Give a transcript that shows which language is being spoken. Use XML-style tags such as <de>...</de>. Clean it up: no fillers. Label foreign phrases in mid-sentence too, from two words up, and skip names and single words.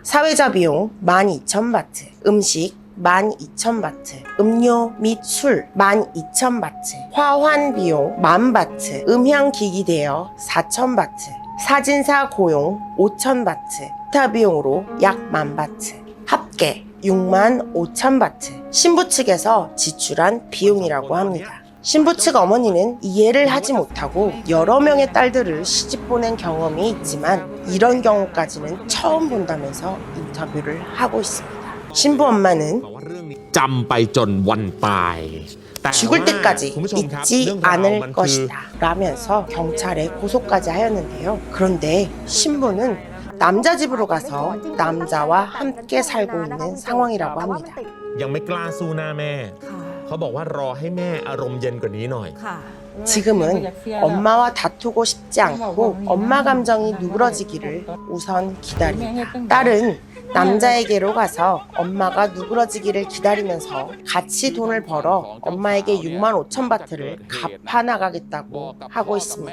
<ko>사회자 비용 12,000바트, 음식 12,000바트, 음료 및 술 12,000바트, 화환 비용 10,000바트, 음향기기 대여 4,000바트, 사진사 고용 5,000바트, 기타 비용으로 약 10,000바트, 합계 6만 5천 바트, 신부 측에서 지출한 비용이라고 합니다. 신부 측 어머니는 이해를 하지 못하고 여러 명의 딸들을 시집 보낸 경험이 있지만 이런 경우까지는 처음 본다면서 인터뷰를 하고 있습니다. 신부 엄마는</ko> <th>จำไปจนวันตาย</th> <ko>죽을 때까지 잊지 않을 것이다 라면서 경찰에 고소까지 하였는데요. 그런데 신부는 남자 집으로 가서 남자와 함께 살고 있는 상황이라고 합니다.</ko> <th>ยังไม่กล้าสู้หน้าแม่เขาบอกว่ารอให้แม่อารมณ์เย็นกว่านี้หน่อย</th> <ko>지금은 엄마와 다투고 싶지 않고 엄마 감정이 누그러지기를 우선 기다립니다. 딸은 남자에게로 가서 엄마가 누그러지기를 기다리면서 같이 돈을 벌어 엄마에게 6만 5천 바트를 갚아 나가겠다고 하고 있습니다.</ko>